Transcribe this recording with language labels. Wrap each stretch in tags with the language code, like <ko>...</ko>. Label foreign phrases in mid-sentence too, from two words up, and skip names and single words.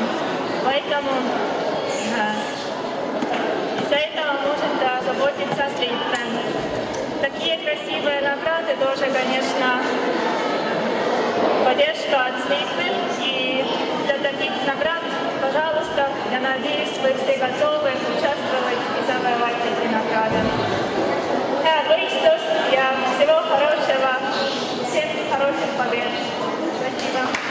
<ru>Поэтому из-за этого может заботиться Sleepwell. Такие красивые награды тоже, конечно, поддержка от Sleepwell. И для таких наград, пожалуйста, я надеюсь, вы все готовы участвовать и завоевать эти награды.</ru> <et>Head võistlust ja</et> <ru>всего хорошего, всем хороших побед. Спасибо.</ru>